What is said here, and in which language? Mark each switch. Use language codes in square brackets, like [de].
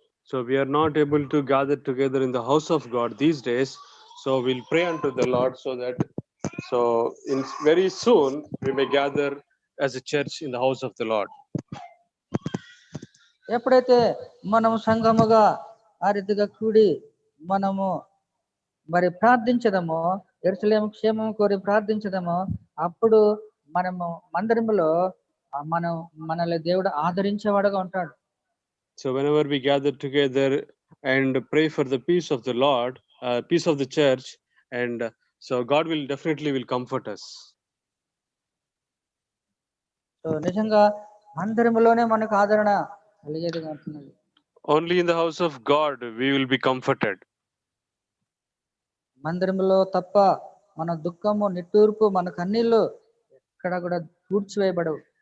[en] So we are not able to gather together in the house of God these days. So we'll pray unto the Lord so that in very soon we may gather as a church in the house of the Lord. [te] ఎప్పుడైతే మనము సంఘముగా ఆ రీతిగా కూడి మనము మరి ప్రార్థించదమో, యెరూషలేము క్షేమం కోరి ప్రార్థించదమో, అప్పుడు మనము మందిరములో మనల్ని దేవుడు ఆదరించేవాడుగా ఉంటాడు. [en] So whenever we gather together and pray for the peace of the Lord, peace of the church, and so God will definitely comfort us. [te] So నిజంగా మందిరములోనే మనకు ఆదరణ కలిగేదిగా ఉంటున్నది. [en] Only in the house of God we will be comforted. [te] మందిరములో తప్ప మన దుఃఖము, నిట్టూర్పు, మన కన్నీళ్లు ఎక్కడ కూడా పూడ్చివేయబడవు.